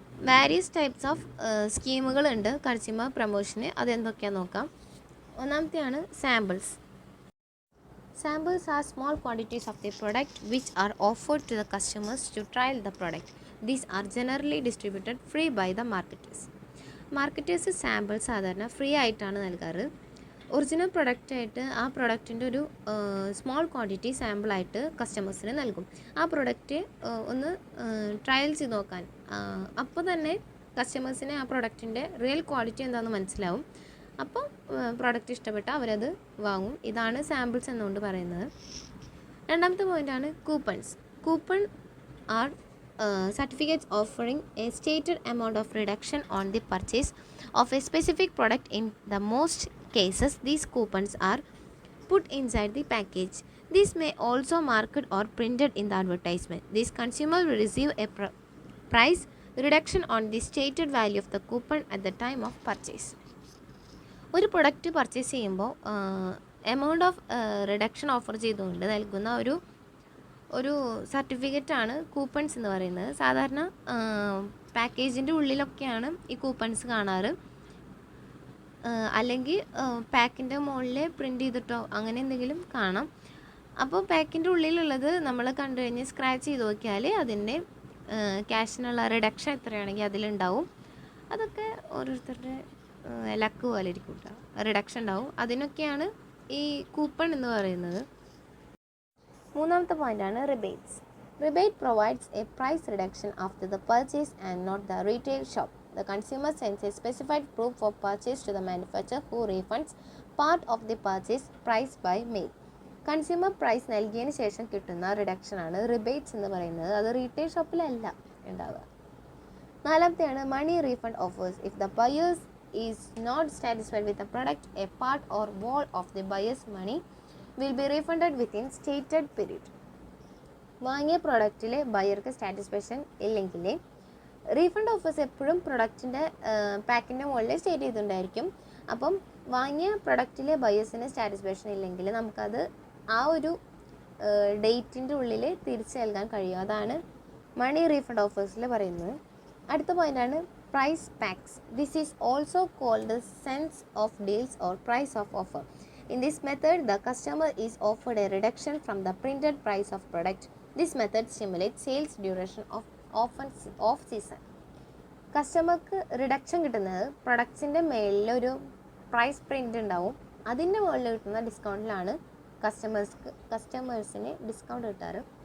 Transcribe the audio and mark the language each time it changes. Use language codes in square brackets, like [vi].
[ml] Various types of സ്കീമുകളുണ്ട് consumer പ്രൊമോഷന്. അതെന്തൊക്കെയാണെന്ന് നോക്കാം. ഒന്നാമത്തെയാണ് samples. [en] Samples are small quantities of the product which are offered to the customers to trial the product. These are generally distributed free by the marketers. [ml] Marketers sample സാധാരണ free ആയിട്ടാണ് നൽകാറ്. Original പ്രൊഡക്റ്റായിട്ട് ആ പ്രൊഡക്റ്റിൻ്റെ ഒരു small quantity സാമ്പിളായിട്ട് കസ്റ്റമേഴ്സിന് നൽകും. ആ product ഒന്ന് trial ചെയ്ത് നോക്കാൻ. അപ്പോൾ തന്നെ കസ്റ്റമേഴ്സിന് ആ പ്രൊഡക്റ്റിൻ്റെ റിയൽ ക്വാളിറ്റി എന്താണെന്ന് മനസ്സിലാവും. അപ്പോൾ പ്രോഡക്റ്റ് ഇഷ്ടപ്പെട്ടാൽ അവരത് വാങ്ങും. ഇതാണ് സാമ്പിൾസ് എന്നുകൊണ്ട് പറയുന്നത്. രണ്ടാമത്തെ പോയിൻ്റാണ് coupons. [en] Coupon are certificates offering a stated amount of reduction on the purchase of a specific product. In the most cases these coupons are put inside the package. This may also marked or printed in the advertisement. This consumer will receive a price reduction on the stated value of the coupon at the time of purchase. [ml] ഒരു product purchase ചെയ്യുമ്പോൾ amount of reduction offer ചെയ്തുകൊണ്ട് നൽകുന്ന ഒരു സർട്ടിഫിക്കറ്റാണ് coupons എന്ന് പറയുന്നത്. സാധാരണ പാക്കേജിൻ്റെ ഉള്ളിലൊക്കെയാണ് ഈ coupons കാണാറ്, അല്ലെങ്കിൽ പാക്കിൻ്റെ മുകളിൽ പ്രിൻ്റ് ചെയ്തിട്ടോ അങ്ങനെ എന്തെങ്കിലും കാണാം. അപ്പോൾ പാക്കിൻ്റെ ഉള്ളിലുള്ളത് നമ്മൾ കണ്ടു കഴിഞ്ഞ് സ്ക്രാച്ച് ചെയ്ത് നോക്കിയാൽ അതിൻ്റെ ക്യാഷിനുള്ള റിഡക്ഷൻ എത്രയാണെങ്കിൽ അതിലുണ്ടാവും. അതൊക്കെ ഓരോരുത്തരുടെ ലക്ക് പോലെ ഇരിക്കും കേട്ടോ. റിഡക്ഷൻ ഉണ്ടാവും, അതിനൊക്കെയാണ് ഈ കൂപ്പൺ എന്ന് പറയുന്നത്. മൂന്നാമത്തെ പോയിൻ്റാണ് rebates. [en] Rebate provides a price reduction after the purchase and not the retail shop. The consumer sends a specified proof of purchase to the manufacturer who refunds part of the purchase price by mail. [ml] Consumer price നൽകിയതിന് ശേഷം കിട്ടുന്ന റിഡക്ഷനാണ് rebates എന്ന് പറയുന്നത്. അത് retail ഷോപ്പിലല്ല ഉണ്ടാവുക. നാലാമത്തെയാണ് മണി refund offers. [en] If the buyers is not satisfied with the product, a part or whole of the buyers money will be refunded within stated period. [ml] വാങ്ങിയ പ്രൊഡക്റ്റിൽ ബയർക്ക് satisfaction ഇല്ലെങ്കിൽ refund offers എപ്പോഴും പ്രൊഡക്റ്റിൻ്റെ പാക്കിൻ്റെ മുകളിൽ സ്റ്റേറ്റ് ചെയ്തിട്ടുണ്ടായിരിക്കും. അപ്പം വാങ്ങിയ പ്രൊഡക്റ്റിലെ ബയേഴ്സിന് സാറ്റിസ്ഫാക്ഷൻ ഇല്ലെങ്കിൽ നമുക്കത് ആ ഒരു ഡേറ്റിൻ്റെ ഉള്ളിൽ തിരിച്ചു നൽകാൻ കഴിയും. അതാണ് മണി റീഫണ്ട് ഓഫേഴ്സിൽ പറയുന്നത്. അടുത്ത പോയിൻ്റാണ് price pax. [en] This is also called cents off deals or price off offer. In this method, the customer is offered a reduction from the printed price of product. This method stimulates sales duration of off season. [ml] കസ്റ്റമർക്ക് reduction കിട്ടുന്നത് പ്രൊഡക്ട്സിൻ്റെ മേളിലൊരു price print ഉണ്ടാവും, അതിൻ്റെ മുകളിൽ കിട്ടുന്ന ഡിസ്കൗണ്ടിലാണ് കസ്റ്റമേഴ്സിന് discount കിട്ടാറ്.